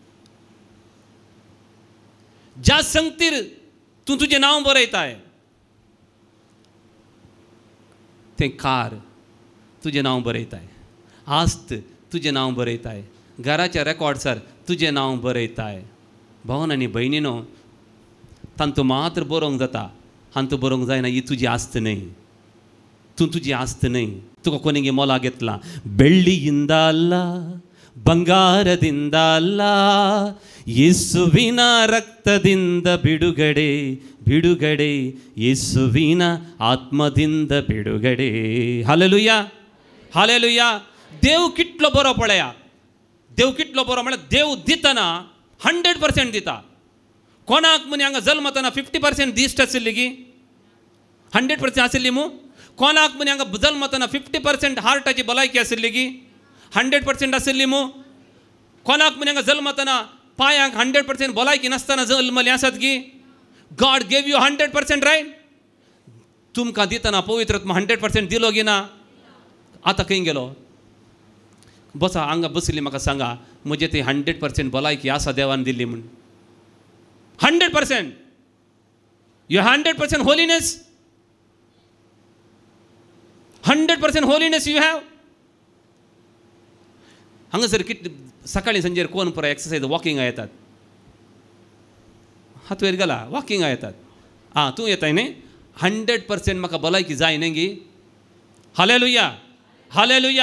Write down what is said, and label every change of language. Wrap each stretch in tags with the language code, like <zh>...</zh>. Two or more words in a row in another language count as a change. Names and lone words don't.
<kok>ज्या संगतीर तूं तुजें नांव बरयताय तें कार तुजें नांव बरयताय. आस्त तुजें नांव बरयताय. घराच्या रेकॉर्ड्सार तुजें नांव बरयताय. भावन आनी भयणीनो, तांतू मात्र बरोवंक जाता, हांतू बरोवंक जायना. ही तुजी आस्त न्हय. तूं तुजी आस्त न्हय. तुका कोणेगे मोला घेतला. ಬೆಳ್ಳಿಯಿಂದ ಅಲ್ಲ, ಬಂಗಾರದಿಂದ ಅಲ್ಲ, ಯೇಸುವಿನ ರಕ್ತದಿಂದ ಬಿಡುಗಡೆ, ಬಿಡುಗಡೆ, ಯೇಸುವಿನ ಆತ್ಮದಿಂದ ಬಿಡುಗಡೆ. हालेलुया, हालेलुया. देव कितलो बरो पळया. देव कितलो बरो म्हळ्यार देव दितना 100% दिता. कोणाक म्हणे हांगा जल्मतना 50% दिश्ट आशिल्ली की 100% आशिल्ली मू. कोणाक म्हणे हांगा जल्मतना 50% हार्टाची भलायकी आशिल्ली की 100% आशिल्ली मू. कोणाक म्हणे हांगा जल्मतना पांयांक 100% भलायकी नासतना जल्मले आसात की.</kok> <en>God gave you 100% right.</en> <kok>तुमकां दितना पवित्र आत्मा 100% दिलो की ना. आतां खंय गेलो. बसा हांगा बसली. म्हाका सांगा म्हजे ती 100% भलायकी आसा देवान दिल्ली म्हूण. 100%.</kok> <en>you 100% holiness. 100% holiness you have.</en> <kok>हांगासर कित सकाळी संजेर कोण पुरो एक्सरसायज वॉकिंगा येतात. हात वयर घाला. वॉकिंगा येतात. तूं येताय न्ही. 100% म्हाका भलायकी जाय न्ही गी. हालेलुया, हालेलुया.</kok>